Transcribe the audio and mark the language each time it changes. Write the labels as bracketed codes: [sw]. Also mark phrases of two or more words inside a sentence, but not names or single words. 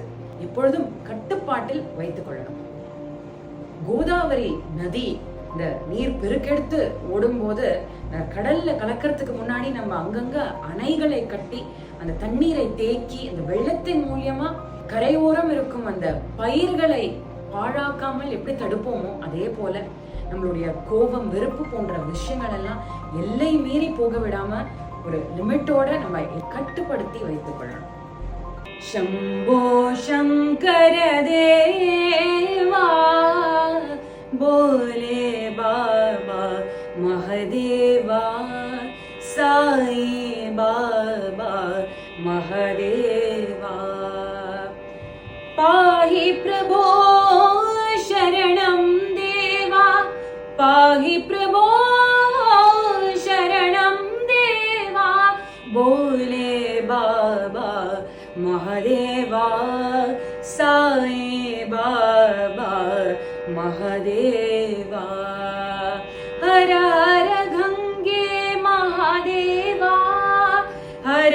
[ta] எப்பொழுதும் கட்டுப்பாட்டில் வைத்துக் கொள்ளணும். கோதாவரி நதி இந்த நீர் பெருக்கெடுத்து ஓடும் போது கடல்ல கலக்கிறதுக்கு முன்னாடி நம்ம அங்கங்க அணைகளை கட்டி அந்த தண்ணீரை தேக்கி அந்த வெள்ளத்தின் மூலியமா கரையோரம் இருக்கும் அந்த பயிர்களை பாழாக்காமல் எப்படி தடுப்போமோ அதே போல நம்மளுடைய கோபம், வெறுப்பு போன்ற விஷயங்கள் எல்லாம் எல்லை மீறி போக விடாம ஒரு லிமிட்டோட நம்ம கட்டுப்படுத்தி வைத்துக் கொள்ளணும். [hi] शम्भो शंकर देवा बोले बाबा महादेवा, साई बाबा महादेवा, [sa] पाहि प्रभो शरणं देवा, पाहि प्रभो शरणं देवा, [hi] बोले बाबा महादेवा, साई बाबा महादेवा, हर हर गंगे महादेवा, हर